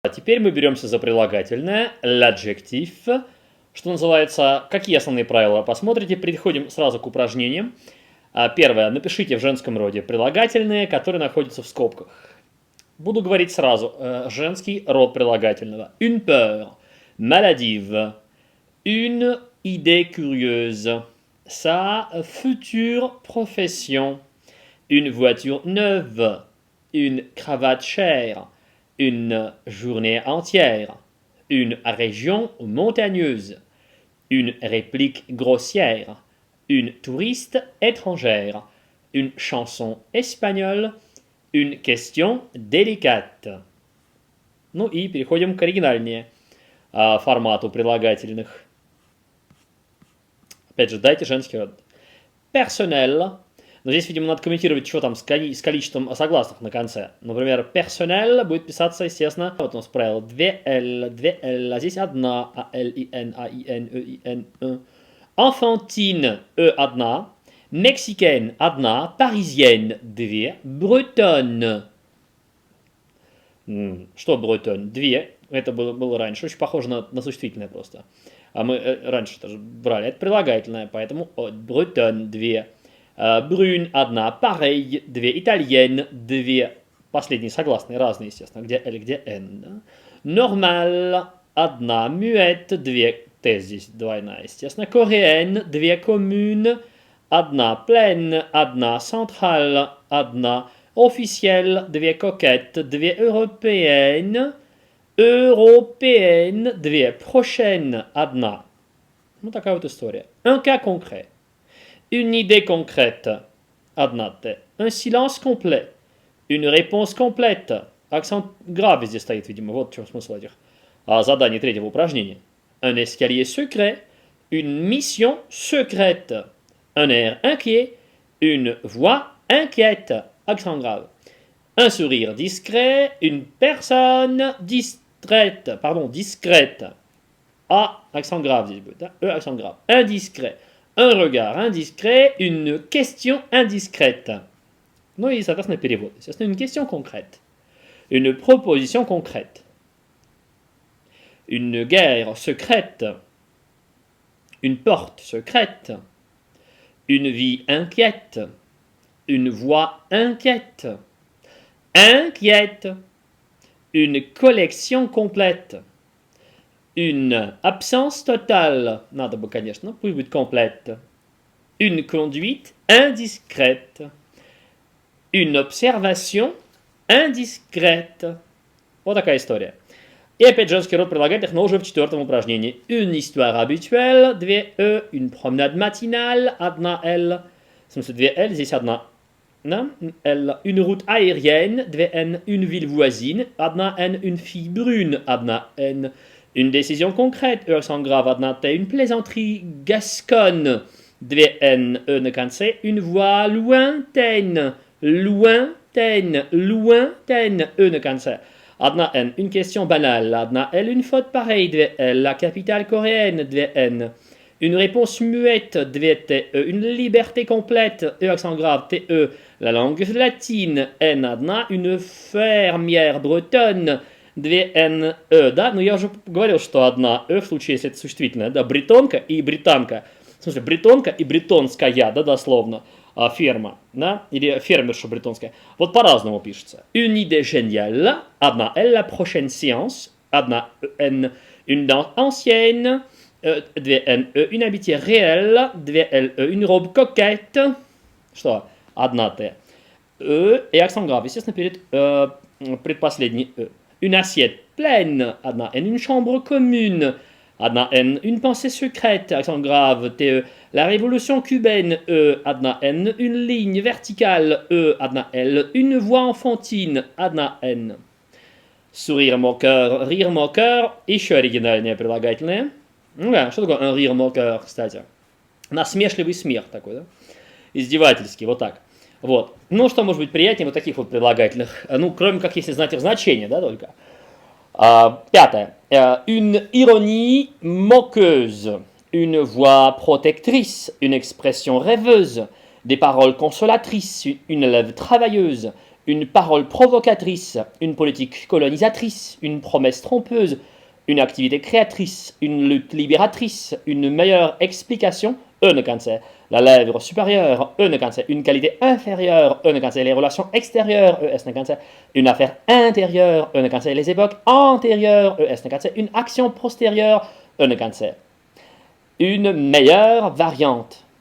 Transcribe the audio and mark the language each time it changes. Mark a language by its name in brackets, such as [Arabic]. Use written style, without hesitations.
[Russian] Теперь мы беремся за прилагательное, l'adjectif, что называется, какие основные правила посмотрите, переходим сразу к упражнениям. Первое, напишите в женском роде прилагательные, которые находятся в скобках. Буду говорить сразу, женский род прилагательного. [French] Une peur, maladive, une idée curieuse, sa future profession, une voiture neuve, une cravate chère, une journée entière, une région montagneuse, une réplique grossière, une touriste étrangère, une chanson espagnole, une question délicate. [Russian] Ну и переходим к оригинальнее формату прилагательных. Опять же, дайте женский род. [French] Personnel. [Russian] Но здесь, видимо, надо комментировать, что там с количеством согласных на конце. Например, personnel будет писаться, естественно, вот у нас правило 2L, а здесь одна, A-L-I-N, A-I-N, E-I-N, E. [French] Enfantine, E одна. Mexicaine, одна. Parisienne, две. Bretonne. [Russian] Что bretonne? Две. Это было раньше, очень похоже на существительное просто. А мы раньше тоже брали. Это прилагательное, поэтому bretonne, две. Brune, одна. Pareil, две. Italienne, две. Последние согласные, разные, естественно. Где L, где N. Да? Normal, одна. Muette, две. Т здесь двойная, естественно. Coréenne, две. Commune, одна. Pleine, одна. Centrale, одна. Officielle, две. [French] Coquette, две. Européenne, européenne, две. [Russian] Prochaine, одна. Ну, такая вот история. [French] Un cas concret. Une idée concrète, [Russian] одна Т. [French] Un silence complet. Une réponse complète. [Russian] Акцент грave здесь стоит, видимо. Вот в чем смысл этих заданий третьего упражнения. [French] Un escalier secret. Une mission secrète. Un air inquiet. Une voix inquiète. Accent grave. Un sourire discret. Une personne distraite. Pardon, discrète. A, accent grave [Russian] здесь будет. [French] E, accent grave. Indiscret. Un regard indiscret, une question indiscrète. [Russian] Ну и, соответственно, перевод. Естественно, [French] une question concrète. Une proposition concrète. Une guerre secrète. Une porte secrète. Une vie inquiète. Une voix inquiète. Inquiète. Une collection complète. Une absence totale, [Russian] надо бы, конечно, пусть будет complète. [French] Une conduite indiscrète. Une observation indiscrète. [Russian] Вот такая история. И опять женский род прилагательных, но уже в четвертом упражнении. [French] Une histoire habituelle, [Russian] две E. [French] Une promenade matinale, [Russian] одна L. В смысле, две L, здесь одна L. [French] Une route aérienne, [Russian] две N. [French] Une ville voisine, [Russian] одна N. [French] Une fille brune, [Russian] одна N. [French] Une décision concrète, E accent grave, [Russian] одна T. [French] Une plaisanterie gasconne, [Russian] две N, [French] E [Russian] на конце. [French] Une voix lointaine, lointaine, lointaine, E [Russian] на конце. Одна N. [French] Une question banale, [Russian] одна L. [French] Une faute pareille, [Russian] две L. [French] La capitale coréenne, [Russian] две N. [French] Une réponse muette, [Russian] две T, [French] E. Une liberté complète, E accent grave, T, E. La langue latine, [Russian] N одна. [French] Une fermière bretonne, [Russian] две Н, Э, да? Но я уже говорил, что одна Э в случае, если это существительное, да, бретонка и британка. В смысле, бретонка и бретонская, да, дословно, ферма, да, или фермерша бретонская. Вот по-разному пишется. [French] Une idée géniale, [Russian] одна L, [French] la prochaine séance, [Russian] одна N, [French] une danse ancienne, [Russian] две N, [French] E, une amitié réelle, [Russian] две L, [French] E, une robe coquette, [Russian] что? Одна Т. E, и акцент грав, естественно, перед предпоследней E. [French] Une assiette pleine, [Russian] одна N, [French] une chambre commune, одна N, une pensée secrète, accent grave, TE, la révolution cubaine, E, одна N, une ligne verticale, E, [Russian] одна L, [French] une voix enfantine, одна N. Sourire moqueur, rire moqueur, [Russian] еще оригинальное прилагательное. Ну да, что такое [French] un rire moqueur, [Russian] кстати? Насмешливый смех такой, да? Издевательский, вот так. Вот. Ну, что может быть приятнее вот таких вот прилагательных? Ну, кроме как, если знать их значение, да, только. Пятое. [French] Une ironie moqueuse, une voix protectrice, une expression rêveuse, des paroles consolatrices, une lèvre travailleuse, une parole provocatrice, une politique colonisatrice, une promesse trompeuse, une activité créatrice, une lutte libératrice, une meilleure explication, la lèvre supérieure, une qualité inférieure, les relations extérieures, une affaire intérieure, les époques antérieures, une action postérieure, une meilleure variante.